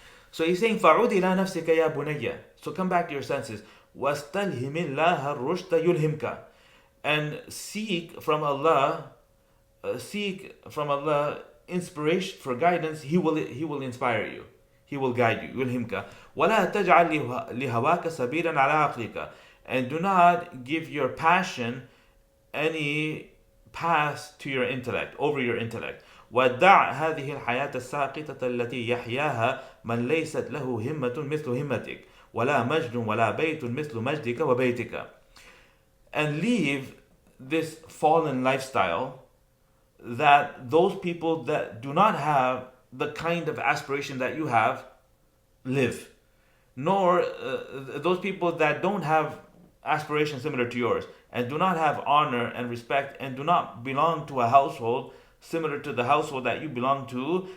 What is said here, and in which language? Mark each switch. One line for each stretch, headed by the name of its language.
English: So he's saying,
Arabic: فَعُودِ إِلَى نَفْسِكَ يَا بُنَيَّ,
English: so come back to your senses.
Arabic: وَاسْتَلْهِمِ اللَّهَ الرُّشْدَ يُلْهِمْكَ,
English: and seek from Allah seek from Allah inspiration for guidance, He will inspire you. He will guide you. يلهمك.
Arabic: ولا تجعل لهواك سبيلا على عقلك.
English: And do not give your passion any pass to your intellect, over your intellect.
Arabic: ودع هذه الحياة الساقطة التي يحياها من ليست له همة مثل همتك ولا مجد ولا بيت مثل مجدك وبيتك.
English: And leave this fallen lifestyle that those people that do not have the kind of aspiration that you have live, nor those people that don't have aspirations similar to yours and do not have honor and respect and do not belong to a household similar to the household that you belong to.